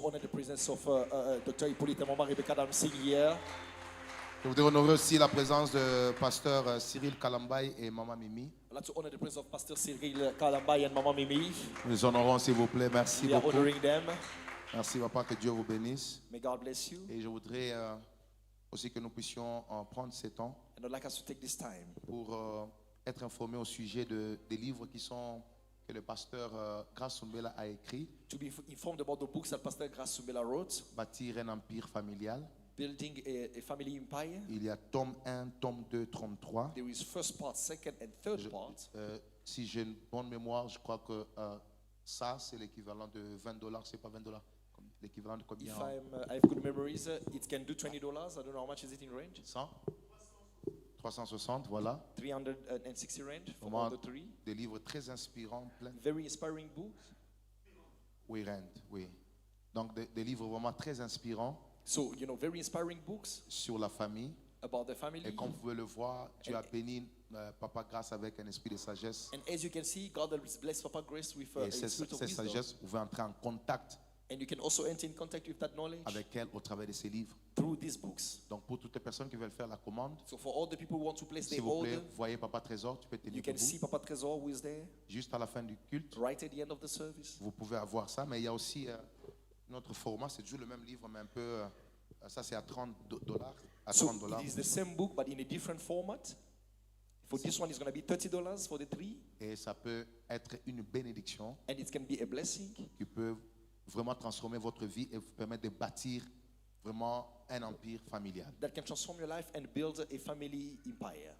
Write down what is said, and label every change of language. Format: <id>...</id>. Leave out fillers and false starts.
<en>to honor the presence of Dr. Hippolyte and Mama Rebecca that I'm seeing here.</en> <fr>Je voudrais honorer aussi la présence de pasteur Cyril Kalambay et maman Mimi.</fr> <en>I'd like to honor the presence of Pastor Cyril Kalambay and Mama Mimi.</en> <fr>Nous les honorons s'il vous plaît. Merci</fr> <en>We are</en> <fr>beaucoup.</fr> <en>honoring them.</en> <fr>Merci papa, que Dieu vous bénisse.</fr> <en>May God bless you.</en> <fr>Et je voudrais aussi que nous puissions prendre ces temps</fr> <en>And I'd like us to take this time</en> <fr>pour être informés au sujet des livres que le pasteur Grace Sumbela a écrit.</fr> <en>to be informed about the books that Pastor Grace Sumbela wrote,</en> <fr>Bâtir un empire familial.</fr> <en>Building a Family Empire.</en> <fr>Il y a tome 1, tome 2, tome 3.</fr> <en>There is first part, second, and third part.</en> <fr>Si j'ai une bonne mémoire, je crois que ça, c'est l'équivalent de $20. C'est pas $20. L'équivalent de combien?</fr> <en>If I have good memories, it can do $20. I don't know how much is it in range.</en> <fr>100? 360, voilà.</fr> <en>360 range for</en> <fr>Vraiment</fr> <en>all the three.</en> <fr>des livres très inspirants, plein.</fr> <en>Very inspiring books.</en> <fr>Oui, Rand, oui. Donc des livres vraiment très inspirants</fr> <en>So, very inspiring books</en> <fr>sur la famille.</fr> <en>about the family.</en> <fr>Et comme vous pouvez le voir, Dieu a béni Papa Grace avec un esprit de sagesse.</fr> <en>And as you can see, God has blessed Papa Grace with</en> <fr>Et</fr> <en>a</en> <fr>cette</fr> <en>spirit of wisdom.</en> <fr>sagesse, vous pouvez entrer en contact</fr> <en>And you can also enter in contact with that knowledge</en> <fr>avec elle au travers de ces livres.</fr> <en>through these books.</en> <fr>Donc pour toutes les personnes qui veulent faire la commande,</fr> <en>So for all the people who want to place</en> <fr>s'il</fr> <en>their</en> <fr>vous plaît,</fr> <en>order,</en> <fr>voyez Papa Trésor, tu peux tenir</fr> <en>you can see</en> <fr>debout.</fr> <en>Papa Trésor who is there</en> <fr>Juste à la fin du culte,</fr> <en>right at the end of the service.</en> <fr>vous pouvez avoir ça. Mais il y a aussi notre format, c'est toujours le même livre, mais un peu, ça c'est à $30. À</fr> <en>So $30. it is the same book but in a different format. For this one, it's going to be $30 for the three,</en> <fr>Et ça peut être une bénédiction</fr> <en>and it can be a blessing</en> <fr>qui peut vraiment transformer votre vie et vous permettre de bâtir vraiment un empire familial.</fr> <en>that can transform your life and build a family empire.</en>